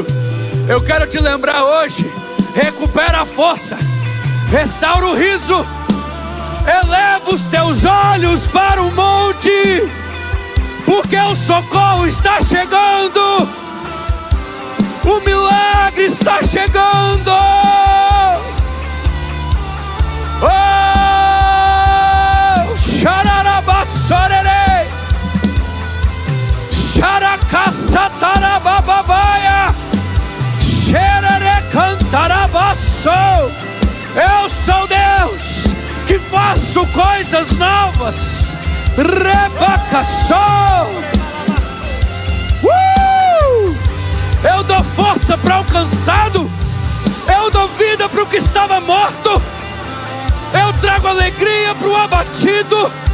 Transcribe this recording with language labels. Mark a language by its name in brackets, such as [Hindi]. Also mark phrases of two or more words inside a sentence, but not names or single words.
[Portuguese] Eu quero te lembrar hoje: recupera a força, restaura o riso, eleva os teus olhos para o monte, porque o socorro está chegando, o milagre está chegando. Oh, xararabassorerei, xaracaçatarabababaia, xerere cantarabaço. Eu sou Deus que faço coisas novas. Rebacaçou. Eu dou força para o cansado. Eu dou vida para o que estava morto. Eu trago alegria para o abatido.